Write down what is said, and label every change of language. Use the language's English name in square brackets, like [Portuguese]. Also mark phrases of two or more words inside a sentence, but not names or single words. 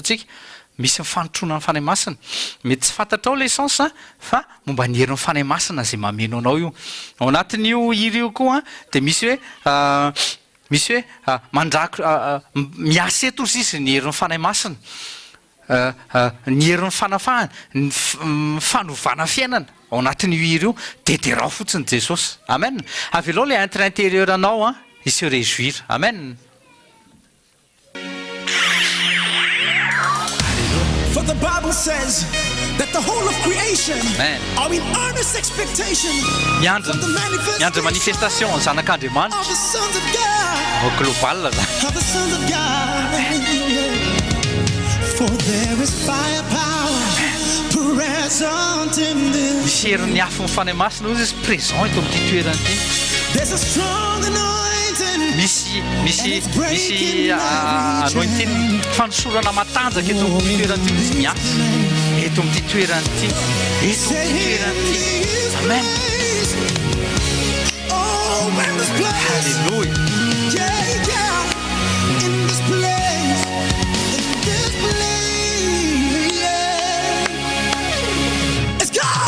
[Malagasy] tsika misy mifanotrona ny fanahy masina mety tsy fantatrao [French] le sens [Malagasy] fa momba ny herin'ny fanahy masina zay mameno anao io ao anatin'io hira io koa dia misy hoe mandako miasa eto sisy ny herin'ny fanahy masina ny herin'ny fanafahana ny fanovana fiainana ao anatin'io hira io dedirao fotsiny Jesosy amen. Avy aloha [French] le entre intérieur [Malagasy] anao [French] il se réjouir [Malagasy] amen. [English] For the Bible says that the whole of creation are in earnest expectation [Malagasy] miandry manifestation ny zanak'Andriamanitra [English] of the sons of God. Global Of the sons of God. For there is firepower present in this. [Malagasy] misy herin'ny afo ny fanahy masina izy présent eto amin'ity toerana ity. [English] There's a strong anointing. [Malagasy] misy anointing fanosorana matanjaka eto amin'ity toerana ity izy miasa eto amin'ity toerana ity amen. [English] Oh, in this place. Halleluja. Yeah. In this place. Yeah. It's God.